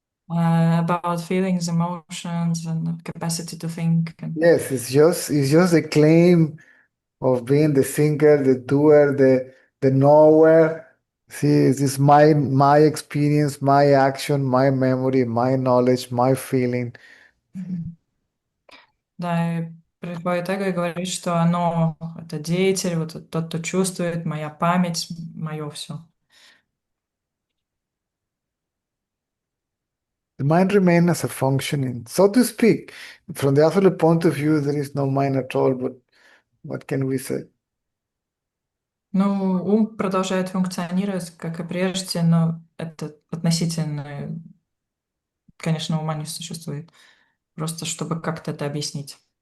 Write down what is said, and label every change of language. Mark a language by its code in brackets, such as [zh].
[en] About feelings, emotions, and the capacity to think. Yes, it's just a claim of being the thinker, the doer, the knower. See, this is my experience, my action, my memory, my knowledge, my feeling. [ru] Да, и приходит эго и говорит, что оно, это деятель, вот тот, кто чувствует, моя память, мое все. [en] The mind remains as a functioning, so to speak. From the absolute point of view, there is no mind at all, but what can we say? [ru] Ну, ум продолжает функционировать, как и прежде, но это относительно, конечно, ума не существует. Просто чтобы как-то это объяснить.